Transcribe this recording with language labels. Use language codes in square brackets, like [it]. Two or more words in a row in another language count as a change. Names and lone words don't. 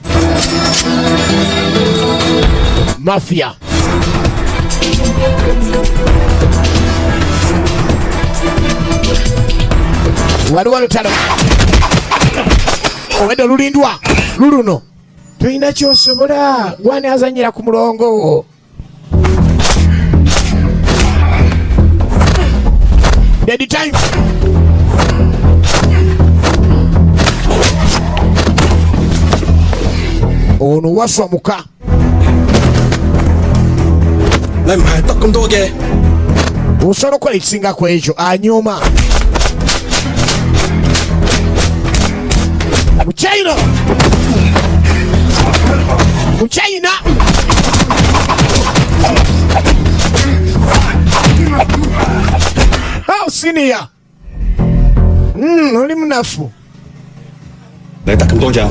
[lg] Mafia waliwo lutalo obedde olulindwa luluno tolina kyosobola gwani azanyira ku mulongo. [en] Dead time. [lg] Ono waswa muka. [yue] 你唔係得咁多嘅。 [lg] osobola okukola ekisingako ekyo anyooma. Muchina! Muchina! [en] Oh, senior! [lg] Oli munafu. [yue] 你得咁多咋？